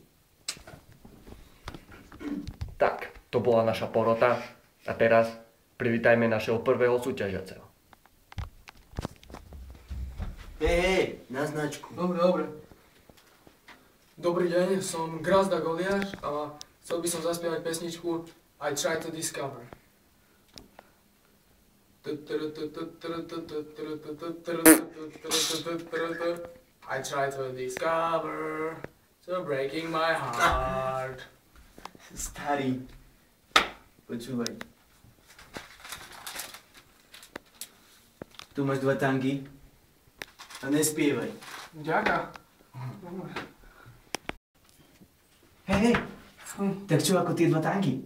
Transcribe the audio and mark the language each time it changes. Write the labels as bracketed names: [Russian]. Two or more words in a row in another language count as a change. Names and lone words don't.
[Slovak] Tak, to bola naša porota. A teraz privítajme našeho prvého súťažiaceho. Hej, na značku. Dobre. Dobrý deň, som Grazda Goliáš a chcel by som zaspievať pesničku I Try to Discover. [English] I try to discover, so breaking my heart. [Slovak] Starý. Počúvaj. Tu máš 2 tangy. A nespievaj. Ďaká. Hej. Tak čo ako tie 2 tangy?